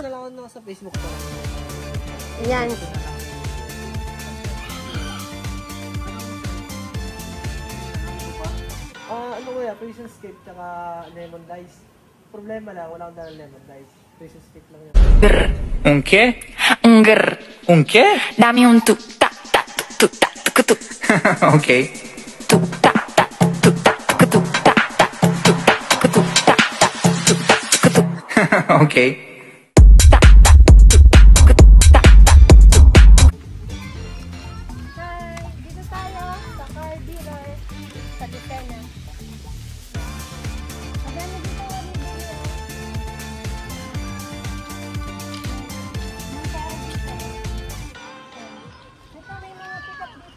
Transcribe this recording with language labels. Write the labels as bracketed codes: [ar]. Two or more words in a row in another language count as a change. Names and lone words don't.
[tl] Sa Facebook ko. Yan. Ano kuya, [en] prison escape [tl] tsaka [en] lemon dice. [tl] Problema lang, wala akong dala [en] lemon dice. Prison escape [tl] lang yun. [es] Un qué? Un qué? Dame un tuk tak tak tuk tak tuk tuk. Okay. Tuk tak tak tuk tak tuk tak tak tuk tak tuk tak tak tuk tak tuk. Okay. [tl] Hi, dito tayo sa car dealer sa Lucena. Magkano dito ang bibili? Ito may mga pick-up dito.